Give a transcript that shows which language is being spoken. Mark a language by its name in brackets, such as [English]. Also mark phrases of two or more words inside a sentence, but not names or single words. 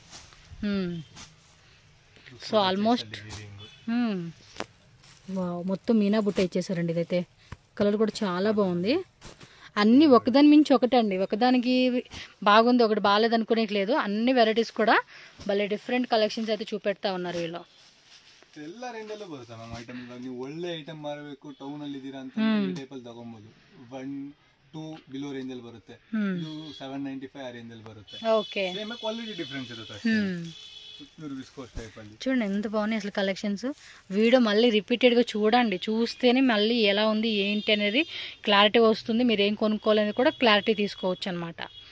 [Telugu] సో ఆల్మోస్ట్ వావ్, మొత్తం మీనా బుట్ట ఇచ్చేసారండి ఇదైతే. కలర్ కూడా చాలా బాగుంది. అన్నీ ఒకదాని మించి ఒకటండి, ఒకదానికి బాగుంది ఒకటి బాగాలేదు అనుకునేట్లేదు. అన్ని వెరైటీస్ కూడా భలే [English] different collections [Telugu] అయితే చూపెడతా ఉన్నారు వీళ్ళు. [Kannada] ಎಲ್ಲ ರೇಂಜಲ್ಲೂ ಬರುತ್ತೆ ಮ್ಯಾಮ್ ಐಟಮ್. ಇವಾಗ ನೀವು ಒಳ್ಳೆ ಐಟಮ್ ಮಾರಬೇಕು, ಟೌನ್ ಅಲ್ಲಿ ಇದ್ದೀರಾ ಅಂತ ಈ ಟೈಪ್ ಅಲ್ಲಿ ತಗೊಬಹುದು. 1-2 ಬಿಲೋ ರೇಂಜ್ ಅಲ್ಲಿ ಬರುತ್ತೆ, ಇದು 795 ಆ ರೇಂಜ್ ಅಲ್ಲಿ ಬರುತ್ತೆ. [Telugu] ఓకే. [English] same quality difference ఇರುತ್ತೆ. pure viscose type ಅಲ್ಲಿ [Telugu] చూడండి ఎంత బాగున్నాయి అసలు కలెక్షన్స్. వీడియో మళ్ళీ రిపీటెడ్గా చూడండి, చూస్తేనే మళ్ళీ ఎలా ఉంది ఏంటి అనేది క్లారిటీ వస్తుంది. మీరు ఏం కొనుక్కోవాలనేది కూడా క్లారిటీ తీసుకోవచ్చు అనమాట.